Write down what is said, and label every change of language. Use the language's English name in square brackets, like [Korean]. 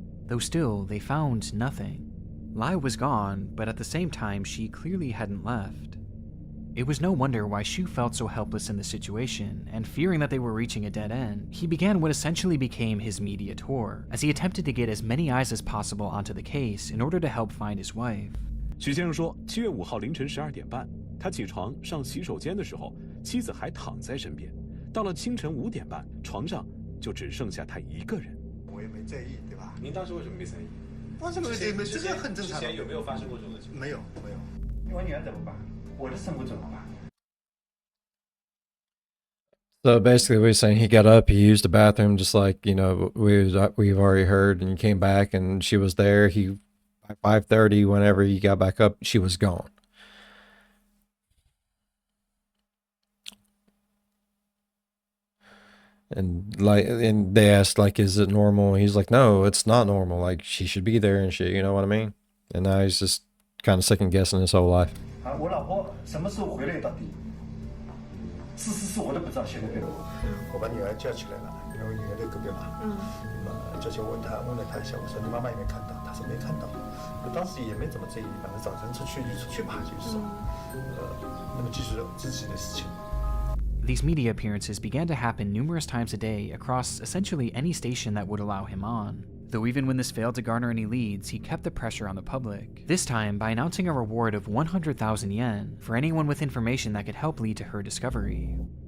[English] Though still, they found nothing. Lai was gone, but at the same time, she clearly hadn't left. It was no wonder why Shu felt so helpless in the situation, and fearing that they were reaching a dead end, he began what essentially became his media tour, as he attempted to get as many eyes as possible onto the case in order to help find his wife. [Chinese] 许先生说，7月5号凌晨12点半，他起床上洗手间的时候，妻子还躺在身边。到了清晨5点半，床上就只剩下他一个人。我也没在意，对吧？您当时为什么没在意？为什么没？这个很正常。之前有没有发生过这种情况？没有。我女儿怎么办？我的生活怎么办？ [English] So basically, we're saying he got up, he used the bathroom, just like, you know, we've already heard, and he came back, and she was there. He by 5:30, whenever he got back up, she was gone. And they asked, like, is it normal? He's like, no, it's not normal. Like, she should be there and shit. You know what I mean? And now he's just kind of second guessing his whole life. [Chinese] 我老婆什么时候回来到底？是我都不知道，现在对吧？我把女儿叫起来了，因为我女儿在隔壁嘛。叫起来问了她一下，我说你妈妈有没有看到？她说没看到。我当时也没怎么在意，反正早晨出去就出去吧，就是说，那么继续自己的事情。 [English] These media appearances began to happen numerous times a day across essentially any station that would allow him on. Though even when this failed to garner any leads, he kept the pressure on the public, this time by announcing a reward of 100,000 yen for anyone with information that could help lead to her discovery.